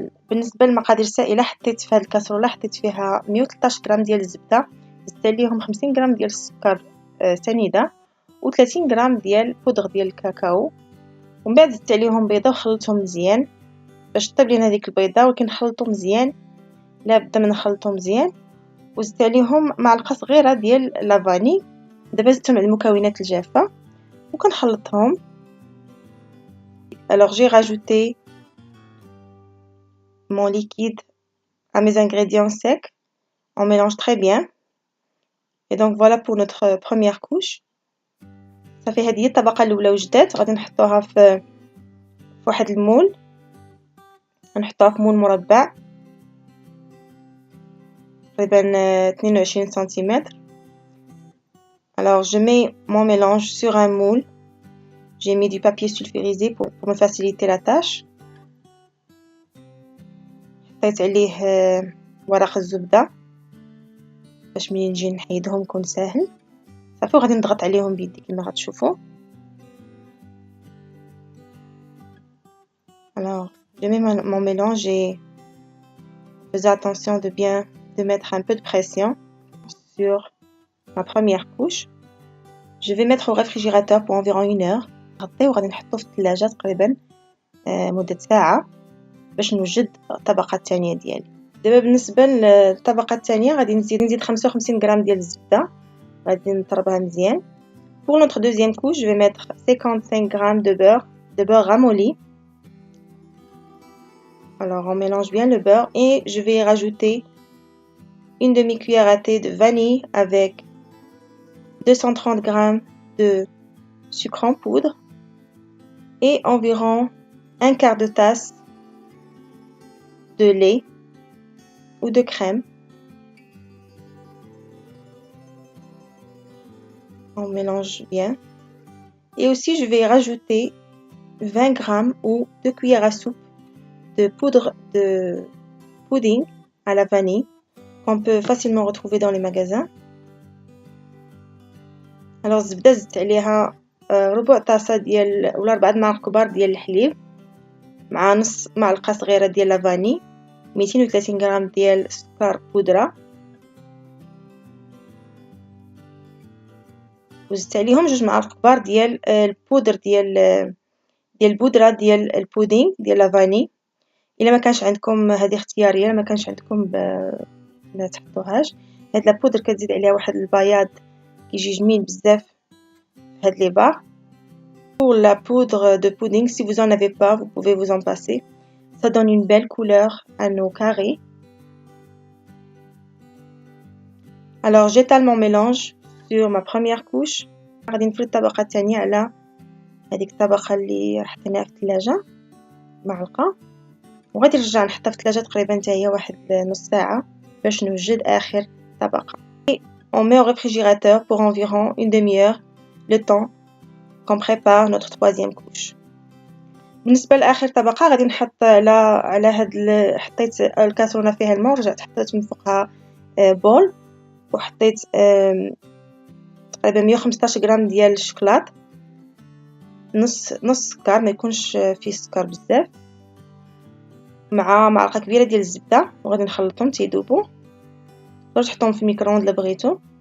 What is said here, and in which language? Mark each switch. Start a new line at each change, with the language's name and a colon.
Arabic: بالنسبه للمقادير السائله، حطيت في هذه الكاسرونه حطيت فيها 113 غرام ديال الزبده، زدت عليهم 50 غرام ديال السكر سنيده و30 غرام ديال بودر ديال الكاكاو، ومن بعد زدت عليهم بيضه وخلطتهم مزيان باش طيب لينا هذيك البيضه، ولكن نخلطو مزيان، لا بد من نخلطو مزيان. وزدت عليهم معلقه صغيره ديال لافاني. دابا زدتهم على المكونات الجافه وكنخلطهم.
French: Alors j'ai rajouté mon liquide à mes ingrédients secs. On mélange très bien. Et donc voilà pour notre première couche.
Arabic: صافي هذه هي الطبقه الاولى وجدات. غادي نحطوها في واحد المول، نحطوها في مول مربع تقريبا 22 سنتيمتر.
French: Alors je mets mon mélange sur un moule. J'ai mis du papier sulfurisé pour me faciliter la tâche.
Arabic: حطيت عليه ورق الزبده باش ملي نجي نحيدهم يكون ساهل. صافي وغادي نضغط عليهم بيدي كما غتشوفوا.
French: Alors je mets mon mélange et faisais attention de mettre un peu de pression sur ma première couche. Je vais mettre au réfrigérateur pour environ 1 heure.
Arabic: غطيه وغادي نحطو في الثلاجه تقريبا مده ساعه باش نوجد الطبقه الثانيه ديالي. دابا بالنسبه للطبقه الثانيه غادي نزيد 55 غرام ديال الزبده، غادي نطربها مزيان.
French: Pour notre deuxième couche, je vais mettre 55 grammes de beurre ramolli. Alors on mélange bien le beurre et je vais rajouter une demi-cuillère à thé de vanille avec 230 grammes de sucre en poudre et environ un quart de tasse de lait ou de crème. On mélange bien. Et aussi je vais rajouter 20 grammes ou 2 cuillères à soupe de poudre de pudding à la vanille qu'on peut facilement retrouver dans les magasins.
Arabic: Alors الزبده زدت عليها ربع طاسه ديال ولا 4 معالق كبار ديال الحليب مع نص معلقه صغيره ديال لافاني، 230 غرام ديال سكر بودره، وزدت عليهم 2 معالق كبار ديال البودر ديال البودره ديال البودينغ ديال لافاني. الا ما كانش عندكم هذه اختياريه، ما كانش عندكم لا تحطوهاش. هاد البودر كتزيد عليها واحد البياض كيجي جميل بزاف في هاد لي بار.
French: Pour la poudre de pudding, si vous en avez pas, vous pouvez vous en passer. Ça donne une belle couleur à nos carrés. Alors j'étale mon mélange sur ma première couche.
Arabic: غادي نفرد الطبقه الثانيه على هذيك الطبقه اللي حطيناها في الثلاجه معلقه، وغادي نرجع نحطها في الثلاجه تقريبا حتى هي واحد نص ساعه باش نوجد اخر طبقه.
French: On met au réfrigérateur pour environ une demi-heure, le temps qu'on prépare notre troisième couche.
Arabic: بالنسبه لاخر طبقه غادي نحط على هاد حطيت الكاسرونه فيها الماء ورجعت حطيت من فوقها بول وحطيت تقريبا 115 غرام ديال الشوكولات نص سكر ما يكونش فيه سكر بزاف مع معلقه كبيره ديال الزبده وغادي نخلطهم تيذوبوا باش نحطهم في الميكرووند الا بغيتو.